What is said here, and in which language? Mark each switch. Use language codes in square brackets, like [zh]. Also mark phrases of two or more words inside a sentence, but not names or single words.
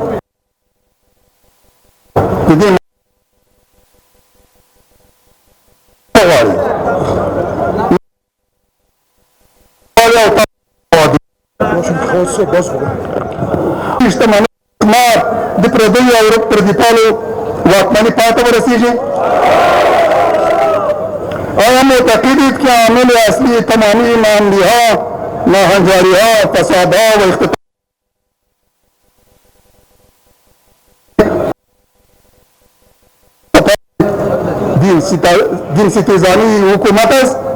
[ps] د دې غواړي شتمنۍ د پردیو او پردیپالو واکمني پای ته ورسېږي. [fa] آیا معتقد دید که عامل اصلی تمامی ناامنی‌ها، ناهنجاری‌ها، فسادها و اختطاف دین ستیزانی حکومت است؟